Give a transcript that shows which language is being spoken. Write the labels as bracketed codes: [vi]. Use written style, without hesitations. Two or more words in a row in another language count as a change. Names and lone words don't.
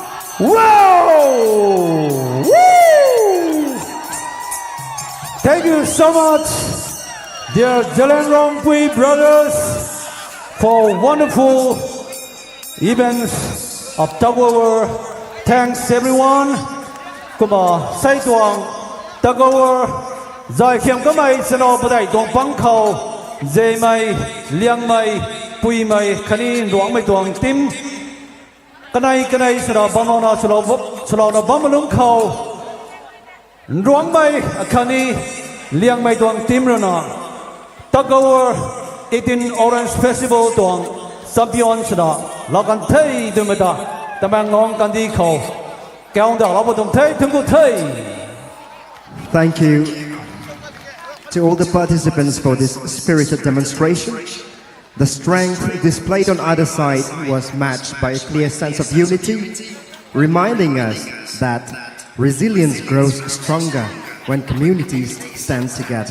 [en] Whoa! Woo! Thank you so much, dear 𝘓𝘓𝘂𝘗𝘓𝘄 brothers, for wonderful events of takeover. Thanks everyone. [njn] Kuma sai tuang takeover zai khiam ka mai sano badai dong pang khau zai mai liang mai pui mai khani ruang mai tuang tim kanai sara bamona salo na bamalung khau ruang mai khani liang mai tuang tim rana takeover 18 Orange Festival tuang champion sara lakan thei dumeta Tamenglong kandi khau [en] Thank you to all the participants for this spirited demonstration. The strength displayed on either side was matched by a clear sense of unity, reminding us that resilience grows stronger when communities stand together.